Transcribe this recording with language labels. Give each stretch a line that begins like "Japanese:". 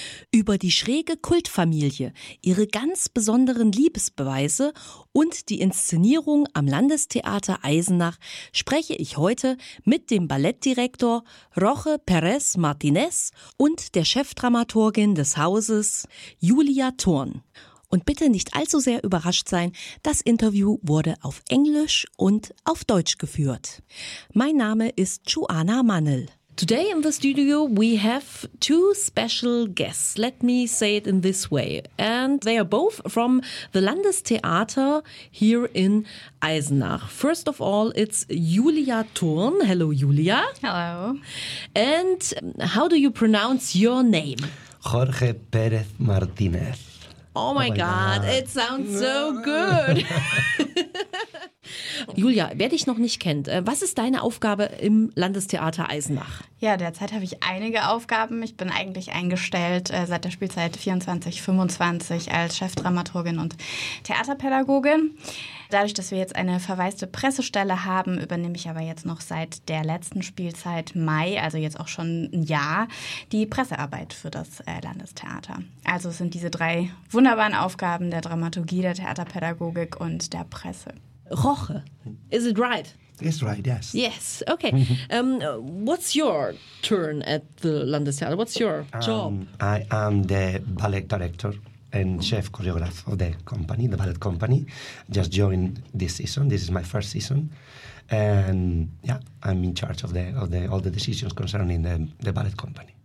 German: Über die schräge Kultfamilie, ihre ganz besonderen Liebesbeweise und die Inszenierung am Landestheater Eisenach spreche ich heute mit dem Ballettdirektor Roche Perez Martinez und der Chefdramaturgin des Hauses Julia Thorn. Und bitte nicht allzu sehr überrascht sein, das Interview wurde auf Englisch und auf Deutsch geführt. Mein Name ist Joanna Mannel.
English: Today in the studio, we have two special guests. Let me say it in this way. And they are both from the Landestheater here in Eisenach. First of all, it's Julia Thorn. Hello, Julia. Hello. And how do you pronounce your name? Jorge Perez Martinez. Oh my God, it sounds so good.
German: Julia, wer dich noch nicht kennt, was ist deine Aufgabe im Landestheater Eisenach? Ja, derzeit habe ich einige Aufgaben. Ich bin eigentlich eingestellt seit der Spielzeit 24/25 als Chefdramaturgin und Theaterpädagogin. Dadurch, dass wir jetzt eine verwaiste Pressestelle haben, übernehme ich aber jetzt noch seit der letzten Spielzeit Mai, also jetzt auch schon ein Jahr, die Pressearbeit für das Landestheater. Also es sind diese drei wunderbaren Aufgaben der Dramaturgie, der Theaterpädagogik und der Presse.
English: Roche, is it right? It's right, yes. Yes, okay. What's your turn at the Landestheater? What's your job? I am the ballet director and chef choreographer of the company, the ballet company. Just joined this season. This is my first season. And yeah, I'm in charge of all the decisions concerning the ballet company.